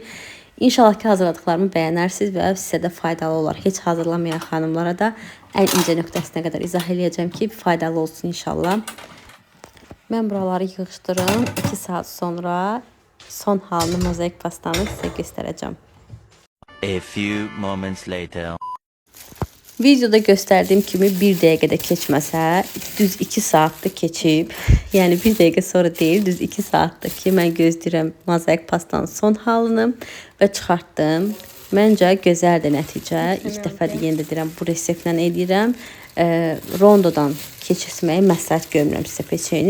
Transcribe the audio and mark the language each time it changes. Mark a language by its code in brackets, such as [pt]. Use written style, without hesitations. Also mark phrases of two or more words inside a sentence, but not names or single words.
[az] İnşallah ki, hazırladıqlarımı bəyənərsiniz və sizə də faydalı olar. Heç hazırlamayan xanımlara da ən incə nöqtəsinə qədər izah eləyəcəm ki, faydalı olsun inşallah. Mən buraları yığışdırım. 2 saat sonra son halını mozaik pastanı sizə göstərəcəm. [en] A few moments later. [az] Videoda göstərdiyim kimi 1 dəqiqədə keçməsə, düz 2 saatdır keçib. Yəni 1 dəqiqə sonra deyil, düz 2 saatdır ki, mən gözləyirəm mozaik pastanın son halını və çıxartdım. Məncə gözəldir nəticə. İlk dəfədir yenə də deyirəm, bu reseptlə edirəm. Rondodan keçirməyi məsləhət görmürəm sizə peçeni.